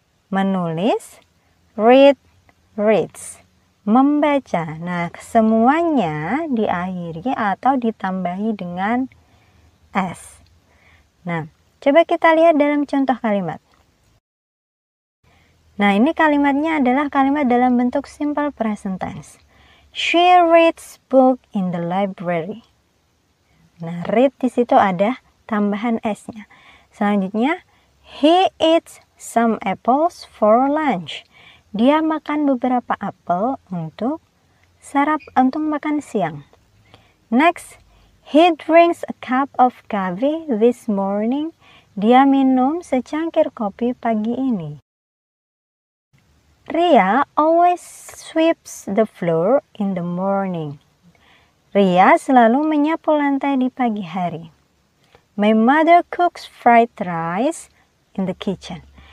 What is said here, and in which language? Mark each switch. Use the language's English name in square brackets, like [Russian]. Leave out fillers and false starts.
[Indonesian] Menulis, [English] read, reads. [Indonesian] Membaca. Nah, semuanya diakhiri atau ditambahi dengan S. Nah, coba kita lihat dalam contoh kalimat. Nah, ini kalimatnya adalah kalimat dalam bentuk simple present tense. [English] She reads book in the library. [Indonesian] Nah, read di situ ada tambahan S-nya. Selanjutnya, [English] he eats some apples for lunch. [Indonesian] Dia makan beberapa apel untuk makan siang. [English] Next, he drinks a cup of coffee this morning. [Indonesian] Dia minum secangkir kopi pagi ini. [English] Ria always sweeps the floor in the morning. [Indonesian] Ria selalu menyapu lantai di pagi hari. [English] My mother cooks fried rice in the kitchen.